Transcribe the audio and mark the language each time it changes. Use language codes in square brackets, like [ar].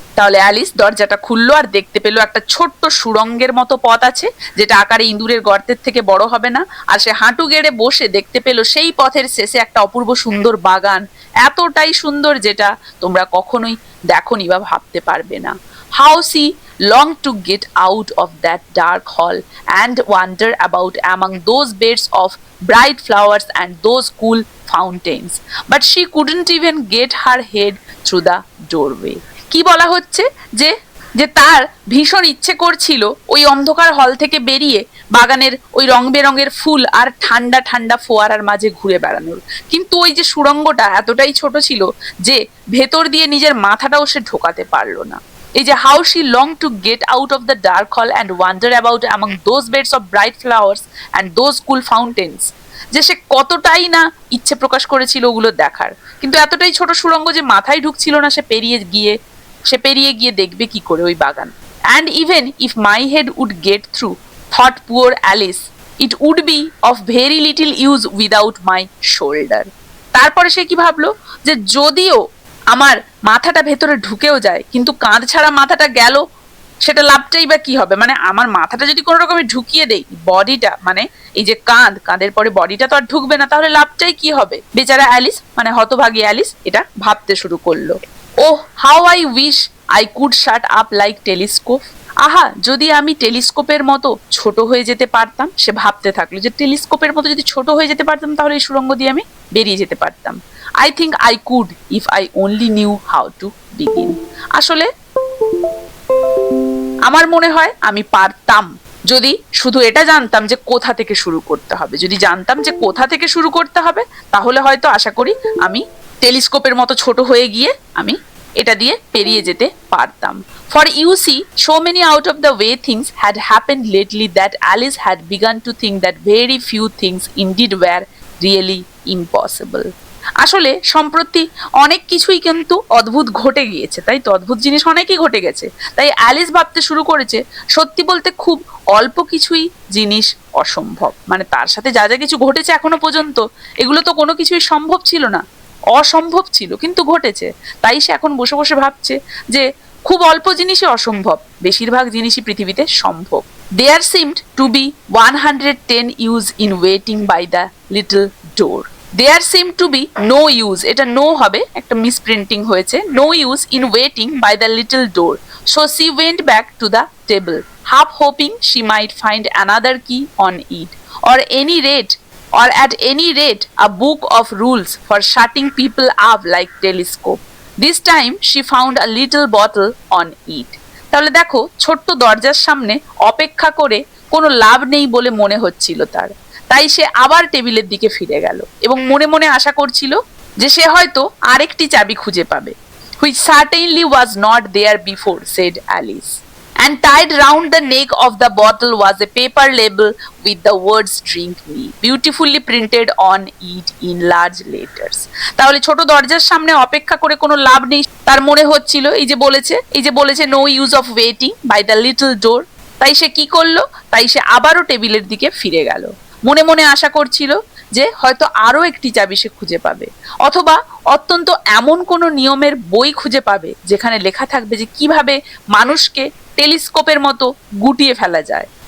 [bn] তাহলে অ্যালিস দরজাটা খুললো আর দেখতে পেলো একটা ছোট্ট সুড়ঙ্গের মতো পথ আছে, যেটা আকারে ইঁদুরের গর্তের থেকে বড় হবে না। আর সে হাঁটু গেড়ে বসে দেখতে পেলো সেই পথের শেষে একটা অপূর্ব সুন্দর বাগান, এতটাই সুন্দর যেটা তোমরা কখনোই দেখোনি বা ভাবতে পারবে না। [en] How she longed to get out of that dark hall and wander about among those beds of bright flowers and those cool fountains, but she couldn't even get her head through the doorway. [bn] কি বলা হচ্ছে যে যে তার ভীষণ ইচ্ছে করছিল ওই অন্ধকার হল থেকে বেরিয়ে বাগানের ওই রং বেরঙের ফুল আর ঠান্ডা ঠান্ডা ফোয়ারার মাঝে ঘুরে বেড়ানোর, কিন্তু ওই যে সুড়ঙ্গটা এতটাই ছোট ছিল যে ভেতর দিয়ে নিজের মাথাটাও সে ঢোকাতে পারলো না। এই যে [en] how she longed to get out of the dark hall and wander about among those beds of bright flowers and those cool fountains, [bn] যে সে কতটাই না ইচ্ছে প্রকাশ করেছিল ওগুলো দেখার, কিন্তু এতটাই ছোট সুড়ঙ্গ যে মাথায় ঢুকছিল না সে পেরিয়ে গিয়ে দেখবে কি করে ওই বাগান। [en] And even if my head would get through, thought poor Alice, it would be of very little use without my shoulder. [bn] তারপরে সে কি ভাবলো, যে যদিও আমার মাথাটা ভেতরে ঢুকেও যায়, কিন্তু কাঁধ ছাড়া মাথাটা গেল, সেটা লাভটাই বা কি হবে? মানে আমার মাথাটা যদি কোনো রকমে ঢুকিয়ে দেই, বডিটা মানে এই যে কাঁধের পরে বডিটা তো আর ঢুকবে না, তাহলে লাভটাই কি হবে? বেচারা অ্যালিস মানে হতভাগী অ্যালিস এটা ভাবতে শুরু করলো। [en] Oh how I wish I could shut up like telescope. [bn] আহা, যদি আমি টেলিস্কোপের মতো ছোট হয়ে যেতে পারতাম। সে ভাবতে থাকলো যে টেলিস্কোপের মতো যদি ছোট হয়ে যেতে পারতাম তাহলে এই সুড়ঙ্গ দিয়ে আমি বেরিয়ে যেতে পারতাম। [en] I think I could if I only knew how to begin. [bn] আসলে আমার মনে হয় আমি পারতাম, যদি শুধু এটা জানতাম যে কোথা থেকে শুরু করতে হবে। যদি জানতাম যে কোথা থেকে শুরু করতে হবে, তাহলে হয়তো আশা করি আমি টেলিস্কোপের মতো ছোট হয়ে গিয়ে আমি এটা দিয়ে পেরিয়ে যেতে পারতাম। [en] For you see, so many out of the way things had happened lately that Alice had begun to think that very few things indeed were really impossible. [bn] আসলে সম্প্রতি অনেক কিছুই কিন্তু অদ্ভুত ঘটে গিয়েছে, তাই তো অদ্ভুত জিনিস অনেকই ঘটে গেছে। তাই অ্যালিস ভাবতে শুরু করেছে সত্যি বলতে খুব অল্প কিছুই জিনিস অসম্ভব। মানে তার সাথে যা যা কিছু ঘটেছে এখনো পর্যন্ত, এগুলো তো কোনো কিছুই সম্ভব ছিল না, অসম্ভব ছিল, কিন্তু ঘটেছে। তাই সে এখন বসে বসে ভাবছে যে খুব অল্প জিনিসই অসম্ভব, বেশিরভাগ জিনিসই পৃথিবীতে সম্ভব। [en] There seemed to be 110 use in waiting by the little door. There seemed to be no use, [bn] এটা no হবে, একটা মিসপ্রিন্টিং হয়েছে, [en] no use in waiting by the little door. So she went back to the table, half hoping she might find another key on it, or at any rate a book of rules for shutting people up like telescope. This time she found a little bottle on it. [bn] তাহলে দেখো, ছোট্ট দরজার সামনে অপেক্ষা করে কোনো লাভ নেই বলে মনে হচ্ছিল তার। তাই সে আবার টেবিলের দিকে ফিরে গেল এবং মনে মনে আশা করছিল যে সে হয়তো আরেকটি চাবি খুঁজে পাবে। [en] Which certainly was not there before, said Alice. And tied round the neck of the bottle was a paper label with the words drink me beautifully printed on it in large letters. [bn] তাহলে ছোট দরজার সামনে অপেক্ষা করে কোনো লাভ নেই তার মনে হচ্ছিল, এই যে বলেছে [en] no use of waiting by the little door। [bn] তাই সে কি করলো? তাই সে আবারও টেবিলের দিকে ফিরে গেল, মনে মনে আশা করছিল যে হয়তো আরো একটি চাবি সে খুঁজে পাবে, অথবা অত্যন্ত এমন কোনো নিয়মের বই খুঁজে পাবে যেখানে লেখা থাকবে যে কিভাবে মানুষকে টেলিস্কোপের মতো গুটিয়ে ফেলা যায়।